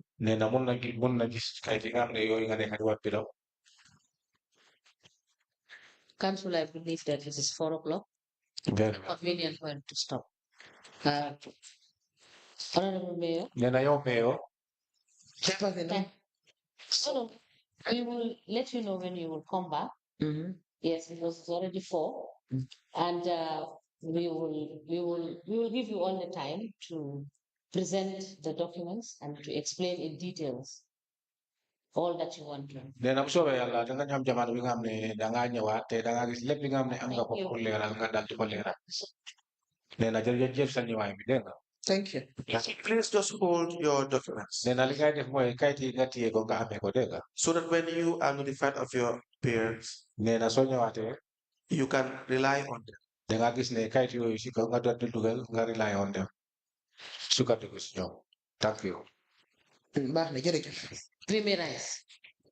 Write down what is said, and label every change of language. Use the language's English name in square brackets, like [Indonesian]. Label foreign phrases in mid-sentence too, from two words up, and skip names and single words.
[Wolof] Nee na mun na gis kayit yi nga xam ne yooyu nga nekk di wax bi daw. [English] Council, I believe that it is 4 o'clock. Very Convenient when to stop. Honorable Mayor. [Wolof] Nee na yow Mayor. [English] So we will let you know when you will come back. Yes, it was already 4, and we will give you all the time to present the documents and to explain in details all that you want to. [Wolof] Nee na bu soobee yàlla danga ñu am jamono bi nga xam ne dangaa ñëwaat te dangaa gis lépp li nga xam ne am nga ko pour leeral nga dal di ko leeral. Nee na jërëjëf sa ñëwaay bi dégg nga. [English] Thank you. Please just hold your documents. [Wolof] Nee na li ngay def mooy kayit yi nga téye ko nga amee ko dégg nga. [English] So that when you are notified of your peers, [Wolof] nee na soo ñëwaatee. [English] you can rely on them. [Wolof] Dangaa gis ne kayit yooyu si kaw nga doon di dugal nga [English] rely on them. [Wolof] Sukkandiku si ñoom. [English] Thank you. [Wolof] Baax na jërëjëf. Primarize.